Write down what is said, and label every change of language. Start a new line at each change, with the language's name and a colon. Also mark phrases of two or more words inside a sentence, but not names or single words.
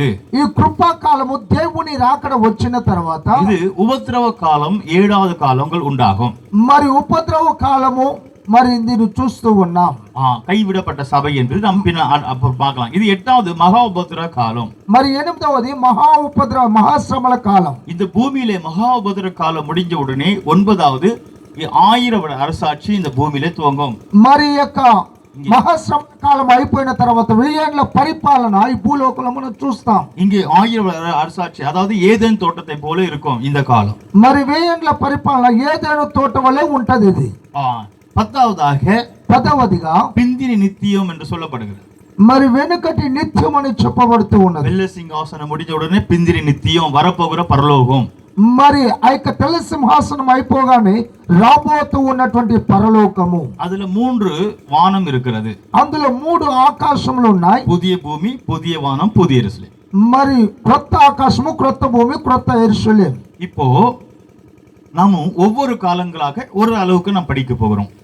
Telugu: ఈ కృపా కాలము దేవుని రాకడ వచ్చిన తర్వాత
Tamil: இது உபத்திரவ காலம், 7வது காலங்கள் உண்டாகும்.
Telugu: మరి ఉపద్రవ కాలము మరి దీన్ని చూస్తూ ఉన్నాం.
Tamil: கைவிடப்பட்ட சபை என்று நாம் பார்க்கலாம். இது 8வது மகா உபத்திரவ காலம்.
Telugu: మరి 8వది మహాశ్రమల కాలం.
Tamil: இந்த பூமியிலே மகா உபத்திரவ காலம் முடிஞ்ச உடனே 9வது 1000 அரசாட்சி இந்த பூமியில துவங்கும்.
Telugu: మరి యొక్క మహాశ్రమ కాలం అయిపోయిన తర్వాత 1000 ఏళ్ల పరిపాలన ఈ భూలోకంలో మనం చూస్తాం.
Tamil: இங்கே 1000 அரசாட்சி, அதாவது ஏதேன் தோட்டத்தை போல இருக்கும் இந்த காலம்.
Telugu: మరి 1000 ఏళ్ల పరిపాలన ఏదైనా తోట వలె ఉంటది ఇది. 10వదిగా
Tamil: பிந்திரி நித்தியம் என்று சொல்லப்படுகிறது.
Telugu: మరి వెనుకటి నిత్యం అని చెప్పబడుతూ ఉన్నది.
Tamil: வெள்ள சிங்காசனம் முடிஞ்ச உடனே பிந்திரி நித்தியம், வரப்போகிற பரலோகம்.
Telugu: మరి ఆ యొక్క తెల్ల సింహాసనం అయిపోగానే రాబోతూ ఉన్నటువంటి పరలోకము.
Tamil: அதுல 3 வானம் இருக்கிறது.
Telugu: అందులో 3 ఆకాశములు ఉన్నాయి.
Tamil: புதிய பூமி, புதிய வானம், புதிய எருசலேம்.
Telugu: మరి క్రొత్త ఆకాశము, క్రొత్త భూమి, క్రొత్త యెరూషలేం.
Tamil: இப்போ நாம ஒவ்வொரு காலங்களாக ஒரு அளவுக்கு நாம் படிக்க போகிறோம்.